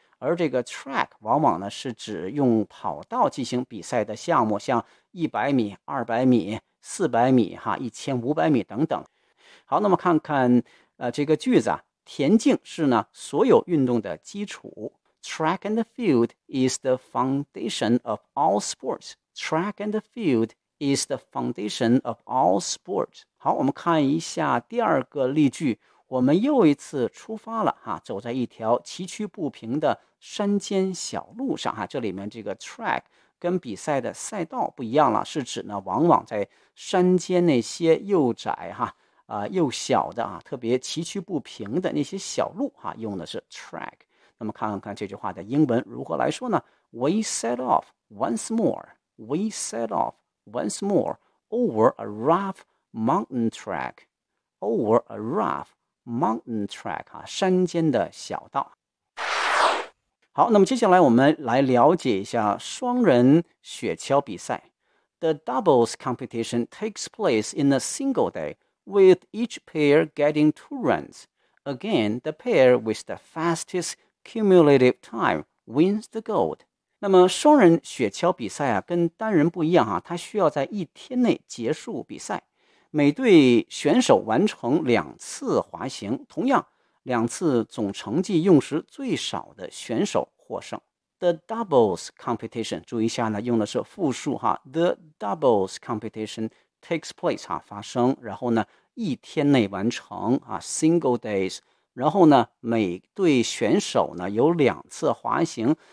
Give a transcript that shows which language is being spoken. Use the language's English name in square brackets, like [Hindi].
[Chinese] 而这个 track 往往呢是指用跑道进行比赛的项目，像100米、200米、400米、1500米等等。好，那么看看这个句子啊。田径是呢所有运动的基础。 [English] Track and the field is the foundation of all sports. Track and the field is the foundation of all sports. [Chinese] 好，我们看一下第二个例句。我们又一次出发了，走在一条崎岖不平的山间小路上，这里面这个 track 跟比赛的赛道不一样了，是指呢往往在山间那些又窄又小的特别崎岖不平的那些小路用的是 track。那么看这句话的英文如何来说呢 [English] We set off once more We set off once more Over a rough mountain track Over a rough mountain track [Chinese] 山间的小道。好，那么接下来我们来了解一下双人雪橇比赛。 [English] The doubles competition takes place in a single dayWith each pair getting two runs. Again, the pair with the fastest cumulative time wins the gold. [Chinese] 那么双人雪橇比赛跟单人不一样它需要在一天内结束比赛。每队选手完成两次滑行，同样，两次总成绩用时最少的选手获胜。 [English] The doubles competition, [Chinese] 注意一下呢，用的是复数 [English] The doubles competition takes place, [Chinese] 发生，然后呢一天内完成 [English] single days, [Chinese] 然后呢每队选手呢有两次滑行。